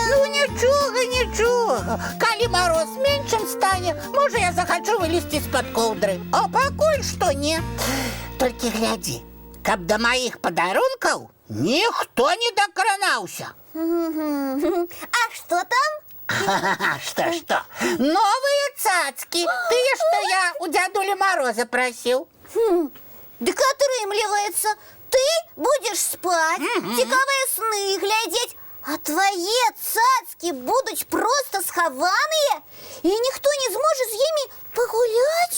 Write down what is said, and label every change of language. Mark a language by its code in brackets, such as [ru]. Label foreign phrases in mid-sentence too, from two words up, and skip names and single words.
[be] Ну нічога. Калі мароз меншым стане, можа я захачу вылезці з-пад коўдры. А пакуль што не. Толькі глядзі, каб да маіх падарункаў ніхто не дакранаўся. А што там? [ru] Что? Новые цацки. [be] Тыя, што я у дзядулі Мороза прасіў. Дык атрымліваецца, ты будзеш спаць, цікавыя сны глядзець, а твае цацкі будуць проста схаваныя, і ніхто не зможа з імі пагуляць?